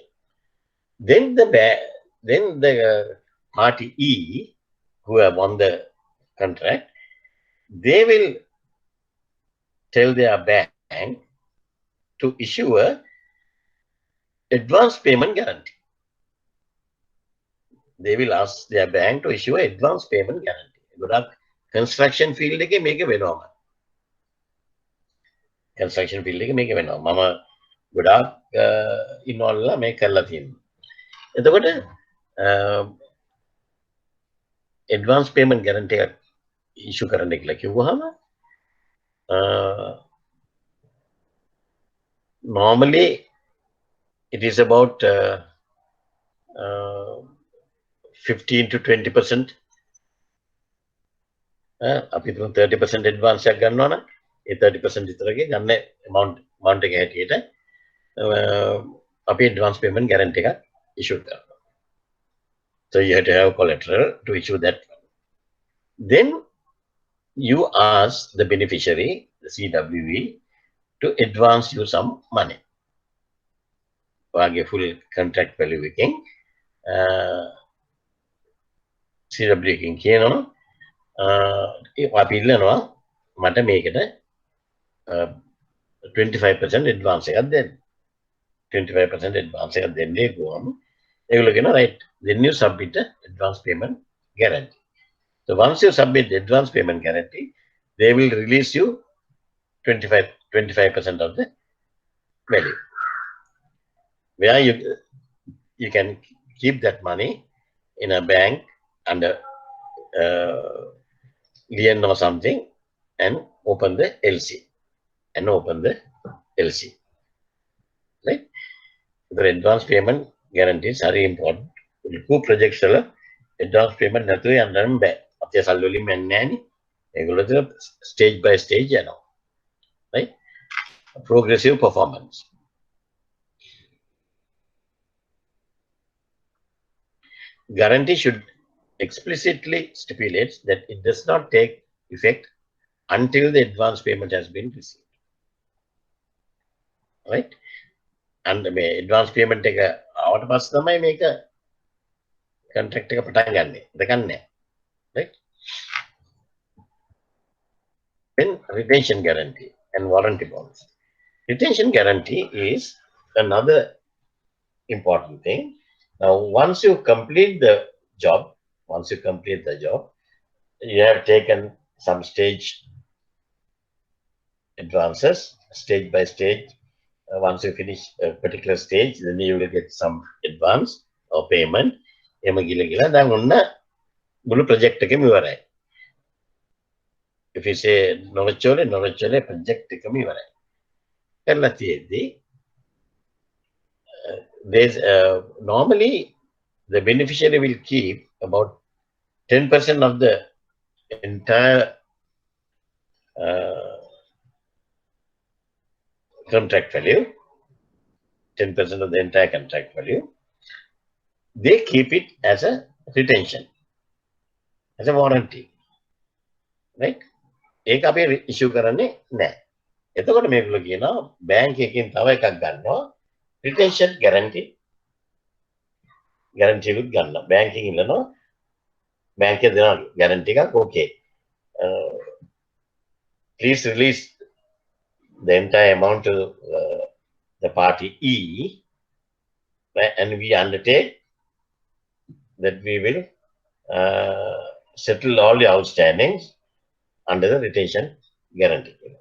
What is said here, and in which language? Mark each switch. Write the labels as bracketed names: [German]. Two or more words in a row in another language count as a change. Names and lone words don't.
[English] Then the party E, who have won the contract, they will tell their bank to issue a advance payment guarantee. They will ask their bank to issue an advance payment guarantee. [Sinhala] ගොඩක් [English] construction field [Sinhala] එකේ මේක වෙනවා. [English] Construction field [Sinhala] එකේ මේක වෙනවා. මම ගොඩාක් ඉන්වෝල්ලා මේක කරලා තියෙනවා. [English] එතකොට advance payment guarantee එකක් issue [Sinhala] කරන්න කියලා කිව්වහම [English] normally it is about 15 to 20%. [Sinhala] අපි 30% advance එකක් ගන්නවා නම් ඒ 30% විතරගේ ගන්න amount එක හැටියට අපි [English] advance payment guarantee [Sinhala] එකක් issue කරනවා. [English] So you have to have collateral to issue that. Then you ask the beneficiary, the CWE, to advance you some money. [Sinhala] ඔයාගේ [English] full contract value [Sinhala] එකෙන් CWE එකෙන් කියනවා අපි ඉල්ලනවා මට මේකට 25% advance එකක් දෙන්න. [English] 25% advance [Sinhala] එකක් දෙන්නේ කොහොම? ඒගොල්ලෝ කියනවා [English] right, then you submit the advance payment guarantee. So once you submit the advance payment guarantee, they will release you 25% of the value, where you can keep that money in a bank under lien or something and open the LC right? The advance payment guarantees are important. Two projects advance payment [Sinhala] නැතුව යන්න බෑ. අපේ සල්ලි වලින් යන්නේ නෑනේ. ඒගොල්ලෝ [English] stage by stage [Sinhala] යනවා, right? [English] Progressive performance. Guarantee should explicitly stipulate that it does not take effect until the advance payment has been received, right? And the advance payment [Sinhala] එක ආවට පස්සේ තමයි මේක contract එක පටන් ගන්නෙ. දෙකන්නේ, [English] right? Then retention guarantee and warranty bonds. Retention guarantee is another important thing. Now, once you complete the job, you have taken some stage advances, stage by stage. Once you finish a particular stage, then you will get some advance or payment. Project if you say නොරොච්චෝලේ project [Sinhala] එකම ඉවරයි. කරලා තියෙද්දි [English] there's normally the beneficiary will keep about 10% of the entire contract value. 10% of the entire contract value. They keep it as a retention, as a warranty, right? [Sinhala] ඒක අපි issue කරන්නේ නැහැ. එතකොට මේගොල්ලෝ කියනවා බැංක් එකකින් තව එකක් ගන්නවා [English] retention guarantee [Sinhala] එකක් ගන්නවා. බැංක් එකකින් ඉල්ලනවා බැංක් එක දෙනවා guarantee එකක් okay. [English] Please release the entire amount to the party E, right? And we undertake that we will settle all the outstandings under the retention guarantee.